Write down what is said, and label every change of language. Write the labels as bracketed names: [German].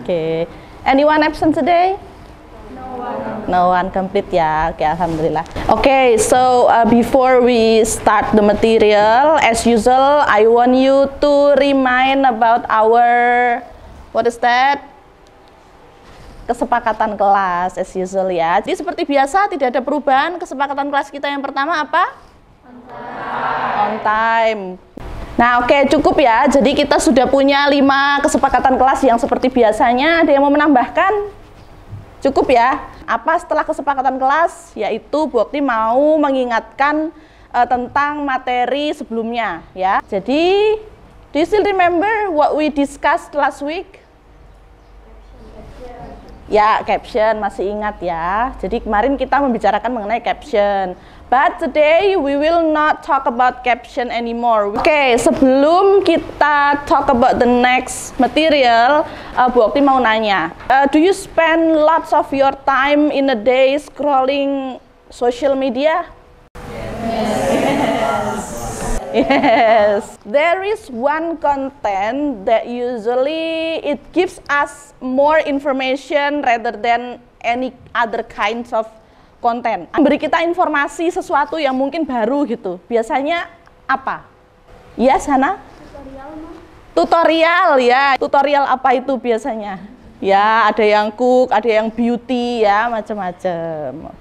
[English] Okay. Anyone absent today? No one complete ya. Okay, alhamdulillah. Okay, so before we start the material, as usual, I want you to remind about our, what is that? [Indonesian] Kesepakatan kelas, [English] as usual [Indonesian] ya. Jadi seperti biasa, tidak ada perubahan. Kesepakatan kelas kita yang pertama apa? [English] On time. [Indonesian] Nah, oke, cukup ya. Jadi kita sudah punya 5 kesepakatan kelas yang seperti biasanya. Ada yang mau menambahkan? Cukup ya. Apa setelah kesepakatan kelas? Yaitu Bu Okti mau mengingatkan tentang materi sebelumnya ya. [English] Jadi, do you still remember what we discussed last week? [Indonesian] Ya, caption masih ingat ya. Jadi kemarin kita membicarakan mengenai caption. [English] But today we will not talk about caption anymore. Okay, [Indonesian] sebelum kita [English] talk about the next material, [Indonesian] Bu Okti mau nanya, [English] do you spend lots of your time in a day scrolling social media? Yes. There is one content that usually it gives us more information rather than any other kinds of konten. [Indonesian] Beri kita informasi sesuatu yang mungkin baru gitu. Biasanya apa? Ya, Sana? Tutorial, Ma. Tutorial ya. Tutorial apa itu biasanya? Ya, ada yang cook, ada yang beauty ya, macam-macam.